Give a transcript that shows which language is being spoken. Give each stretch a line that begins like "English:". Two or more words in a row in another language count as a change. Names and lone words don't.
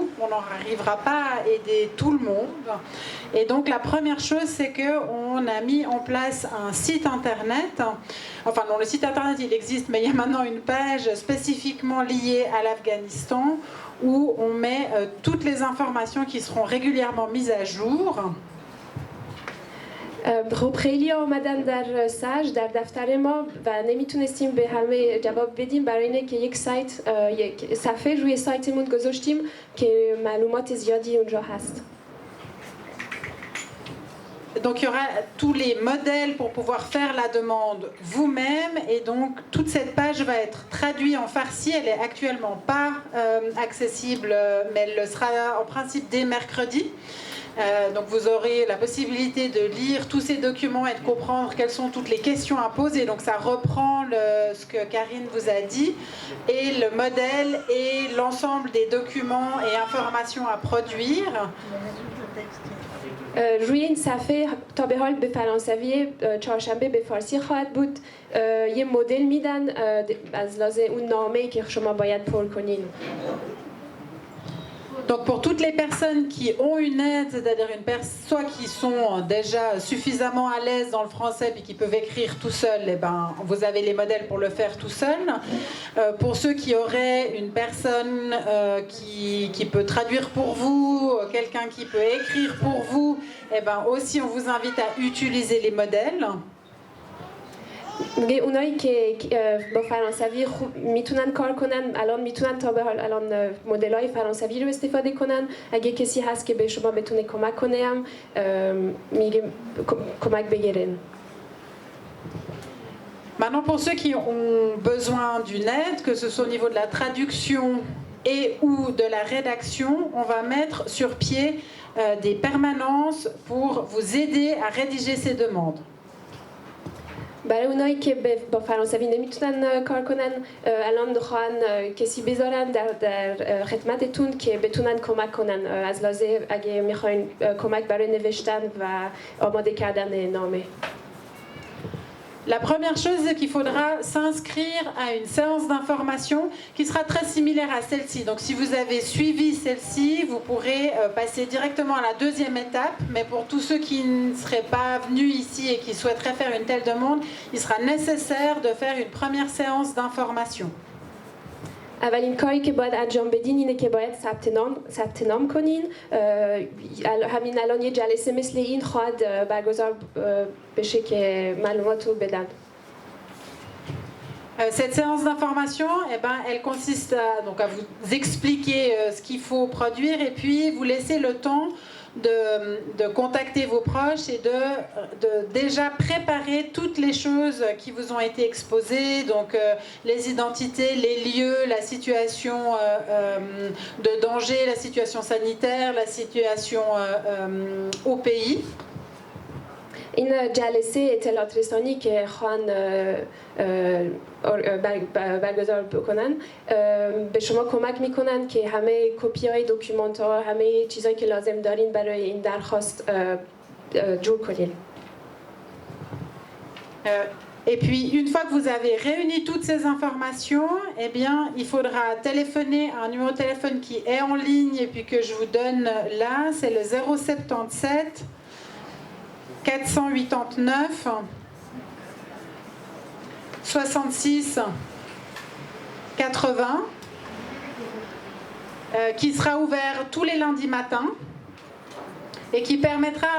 French: On n'arrivera pas à aider tout le monde. Et donc la première chose, c'est qu'on a mis en place un site internet. Enfin non, le site internet il existe, mais il y a maintenant une page spécifiquement liée à l'Afghanistan où on met toutes les informations qui seront régulièrement mises à jour.
Persian: خب خیلی آمدن در ساج در دفتر ما و نمیتونستیم به همه جواب بدیم، برای اینه که یک صفحه روی سایتمون گذاشتیم که معلومات زیادی اونجا هست.
French: Donc il y aura tous les modèles pour pouvoir faire la demande vous-même et donc toute cette page va être traduite en farsi. Elle est actuellement pas accessible, mais elle le sera en principe dès mercredi. Donc vous aurez la possibilité de lire tous ces documents et de comprendre quelles sont toutes les questions à poser. Donc ça reprend ce que Karine vous a dit et le modèle et l'ensemble des documents et informations à produire.
Persian: روی این صفحه تا به حال به فرانسوی چهارشنبه به فارسی خواهد بود. یه مدل میدن از لحاظ اون نامه‌ای که شما باید پر کنین.
French: Donc pour toutes les personnes qui ont une aide, c'est-à-dire soit qui sont déjà suffisamment à l'aise dans le français et qui peuvent écrire tout seul, eh ben, vous avez les modèles pour le faire tout seul. Pour ceux qui auraient une personne qui peut traduire pour vous, quelqu'un qui peut écrire pour vous, eh ben, aussi on vous invite à utiliser les modèles.
Persian: میگه اونایی که با فرانسوی خوب میتونن کار کنن الان میتونن تا به حال الان مدل‌های فرانسوی رو استفاده کنن. اگه کسی هست که به شما بتونه کمک کنه هم میگه کمک بگیرین.
French: Maintenant, pour ceux qui ont besoin d'une aide, que ce soit au niveau de la traduction et ou de la rédaction, on va mettre sur pied des permanences pour vous aider à rédiger ces demandes.
Persian: برای اونایی که با فرانسوی نمیتونن کار کنن الان دخوان کسی بذارن در خدمتتون که بتونن کمک کنن از لحاظه اگه میخواین کمک برای نوشتن و آماده کردن نامه.
French: La première chose, c'est qu'il faudra s'inscrire à une séance d'information qui sera très similaire à celle-ci. Donc si vous avez suivi celle-ci, vous pourrez passer directement à la deuxième étape. Mais pour tous ceux qui ne seraient pas venus ici et qui souhaiteraient faire une telle demande, il sera nécessaire de faire une première séance d'information.
Persian: اولین کاری که باید انجام بدین اینه که باید ثبت نام کنین. همین الان یه جلسه مثل این خواهد برگزار بشه که معلومات رو بدن.
French: Cette séance d'information, eh ben, elle consiste à vous expliquer ce qu'il faut produire et puis vous laisser le temps de contacter vos proches et de déjà préparer toutes les choses qui vous ont été exposées, donc les identités, les lieux, la situation de danger, la situation sanitaire, la situation au pays.
Persian: این جلسه اطلاعات رسانی که خواهن برگزار بکنن به شما کمک میکنن که همه کپی های دکومنت ها همه چیزایی که لازم دارین برای این درخواست جور کنین.
French: Et puis, une fois que vous avez réuni toutes ces informations, eh bien, il faudra téléphoner à un numéro de téléphone qui est en ligne et puis que je vous donne là, c'est le 077 489 66 80 qui sera ouvert tous les lundis matins et qui permettra à